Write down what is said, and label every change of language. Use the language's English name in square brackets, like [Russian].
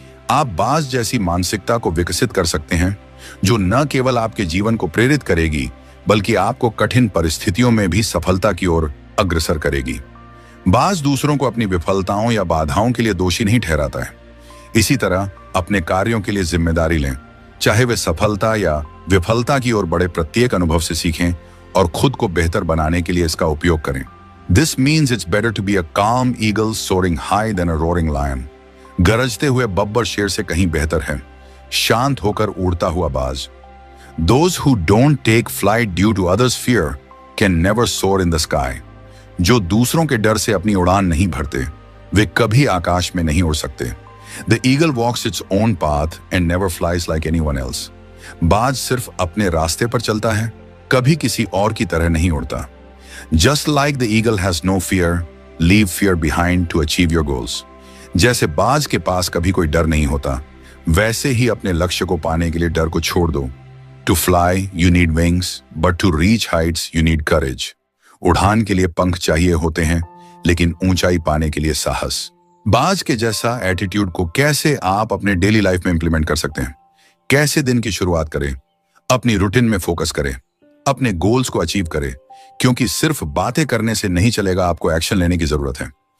[Hindi] आप बाज जैसी मानसिकता को विकसित कर सकते हैं, जो न केवल आपके जीवन को प्रेरित करेगी, बल्कि आपको कठिन परिस्थितियों में भी सफलता की ओर अग्रसर करेगी। बाज दूसरों को अपनी विफलताओं या बाधाओं के लिए दोषी नहीं ठहराता है। इसी तरह अपने कार्यों के लिए जिम्मेदारी लें, चाहे वे सफलता या विफलता की ओर बड़े। प्रत्येक अनुभव से सीखें और खुद को बेहतर बनाने के लिए इसका उपयोग करें। [English] This means it's better to be a calm eagle soaring high than a roaring lion. [Hindi] गरजते हुए बब्बर शेर से कहीं बेहतर है शांत होकर उड़ता हुआ बाज। [English] Those who don't take flight due to others' fear can never soar in the sky. [Hindi] जो दूसरों के डर से अपनी उड़ान नहीं भरते, वे कभी आकाश में नहीं उड़ सकते। [English] The eagle walks its own path and never flies like anyone else. [Hindi] बाज सिर्फ अपने रास्ते पर चलता है, कभी किसी और की तरह नहीं उड़ता। [English] Just like the eagle has no fear, leave fear behind to achieve your goals. [Hindi] जैसे बाज के पास कभी कोई डर नहीं होता, वैसे ही अपने लक्ष्य को पाने के लिए डर को छोड़ दो। [English] To fly, you need wings, but to reach heights, you need courage. [Hindi] उड़ान के लिए पंख चाहिए होते हैं, लेकिन ऊंचाई पाने के लिए साहस। बाज के जैसा एटीट्यूड को कैसे आप अपने डेली लाइफ में इंप्लीमेंट कर सकते हैं? कैसे दिन की शुरुआत करें? अपनी रूटीन में फोकस करें, अपने गोल्स को अचीव करें, क्योंकि सिर्फ बातें करने से नहीं चलेगा, आपको एक्शन लेने की जरूरत है।